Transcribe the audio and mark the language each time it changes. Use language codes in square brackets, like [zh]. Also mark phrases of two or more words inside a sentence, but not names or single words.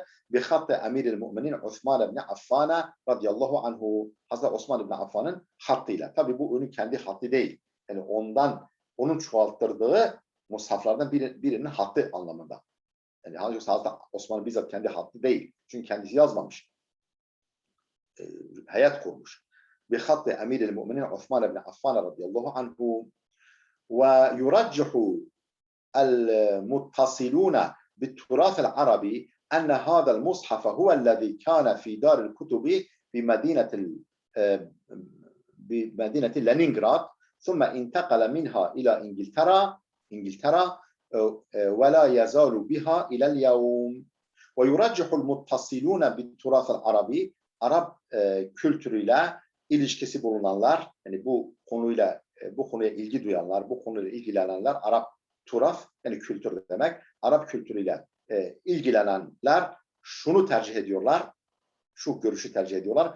[ar] بخط أمير المؤمنين عثمان بن عفان رضي الله عنه [tr] Hazreti Osman ibn Affan'ın hattıyla. Tabi bu onun kendi hattı değil. Yani onun çoğalttırdığı mushaflardan birinin hattı anlamında. Yani Hazreti Osman'ın bizzat kendi hattı değil. Çünkü kendisi yazmamış. Hayat kurmuş. [ar] بخط أمير المؤمنين عثمان بن عفان رضي الله عنه ويرجح المتصلون بالتراث العربي أن هذا المصحف هو الذي كان في دار الكتب بمدينة لينينغراد ثم انتقل منها إلى إنجلترا [tr] İngiltere [ar] ولا يزال بها إلى اليوم ويرجح المتصلون بالتراث العربي [tr] Arap kültürüyle ilişkisi bulunanlar, yani bu konuya ilgi duyanlar, bu konuyla ilgilenenler, Arap turaf yani kültür demek, Arap kültürüyle ilgilenenler şunu tercih ediyorlar, şu görüşü tercih ediyorlar.